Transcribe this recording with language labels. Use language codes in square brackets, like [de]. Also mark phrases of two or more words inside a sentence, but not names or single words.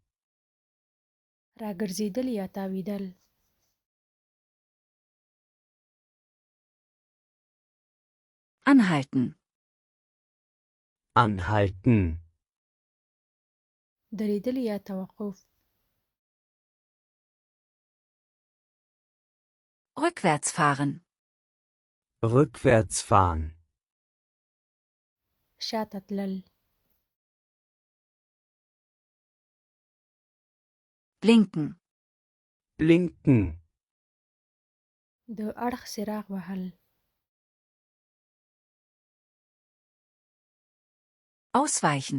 [ps] راګرځېدل یا تاویدل. [de] Anhalten. Anhalten. [ps] درېدل یا توقف. [de] Rückwärts fahren. Rückwärts fahren. [ps] شاته تلل. [de] Blinken. Blinken. [ps] د اړخ څراغ وهل. [de] Ausweichen.